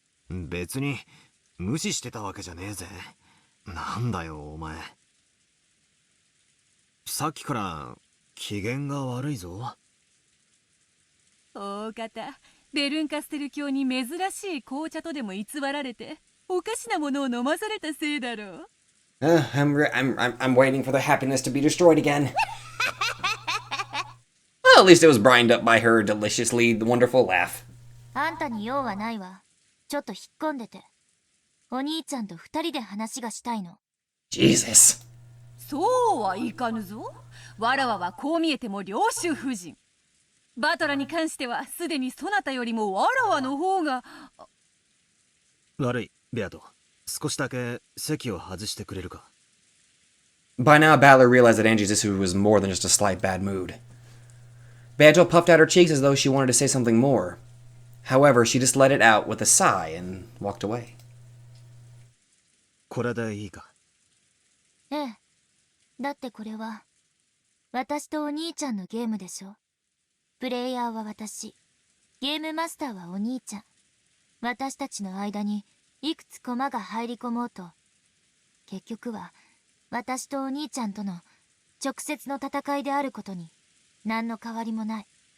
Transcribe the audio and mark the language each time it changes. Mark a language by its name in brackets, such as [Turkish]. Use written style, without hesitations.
[Japanese] 別に無視してたわけじゃねえぜ。なんだよお前。さっきから機嫌が悪いぞ。大方、ベルンカステル教に珍しい紅茶とでも偽られて、おかしなものを飲まされたせいだろう。 [English] I'm waiting for the happiness to be destroyed again. Well, at least it was brined up by her deliciously wonderful laugh. [Japanese] あんたに用はないわ。ちょっと引っ込んでて。お兄ちゃんと二人で話がしたいの。 [English] Jesus. [Japanese] そうはいかぬぞ。わらわはこう見えても領主夫人。バトラに関してはすでにそなたよりもわらわの方が。悪い、ベアト。少しだけ席を外してくれるか。 [English] By now, Balor realized that Angie's issue was more than just a slight bad mood. Beato puffed out her cheeks as though she wanted to say something more. However, she just let it out with a sigh and walked away. [Japanese] これでいいか？ええ。だってこれは私とお兄ちゃんのゲームでしょ。プレイヤーは私、ゲームマスターはお兄ちゃん。私たちの間にいくつ駒が入り込もうと、結局は私とお兄ちゃんとの直接の戦いであることに何の変わりもない。